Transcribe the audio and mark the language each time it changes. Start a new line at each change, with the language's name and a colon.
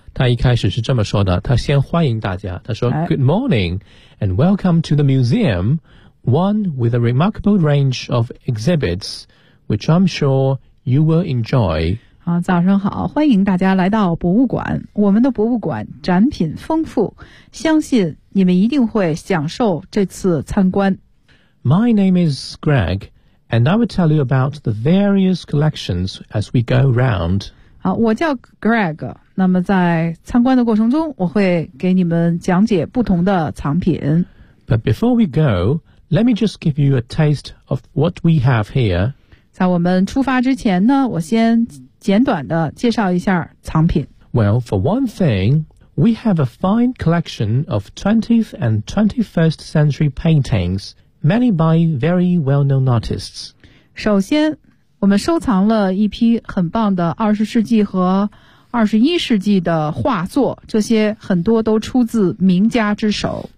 Chinese: 他一开始是这么说的，他先欢迎大家，他说
English: Good morning and welcome to the museum, one with a remarkable range of exhibits, which I'm sure you will enjoy.
Chinese: 好，早上好，欢迎大家来到博物馆，我们的博物馆展品丰富，相信你们一定会享受这次参观。
English: My name is GregAnd I will tell you about the various collections as we go round.
Chinese: 好，我叫 Greg， 那么在参观的过程中我会给你们讲解不同的藏品。
English: But before we go, let me just give you a taste of what we have here.
Chinese: 在我们出发之前呢，我先简短的介绍一下藏品。
English: Well, for one thing, we have a fine collection of 20th and 21st century paintings. Many by very well-known artists.
Chinese: 首先，我们收藏了一批很棒的二十世纪和二十一世纪的画作，这些很多都出自名家之手。